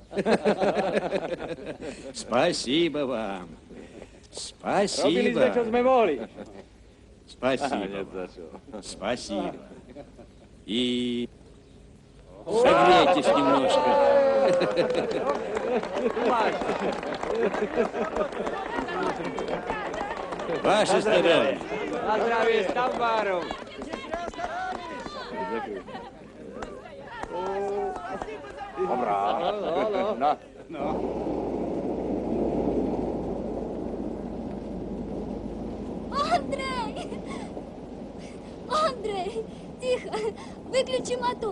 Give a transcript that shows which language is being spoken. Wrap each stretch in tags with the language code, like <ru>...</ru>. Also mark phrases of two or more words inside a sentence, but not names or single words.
<ru>Спасибо вам.</ru> <sk>Robili sme, čo</sk> <ru>Спасибо.</ru> <sk>sme mohli.</sk> <ru>Спасибо. Спасибо. И согрейтесь немножко. Ваше здоровье.</ru> <sk>Na zdravie s tambárom.</sk> <ru>Андрей! Андрей! Тихо! Выключи мотор!</ru>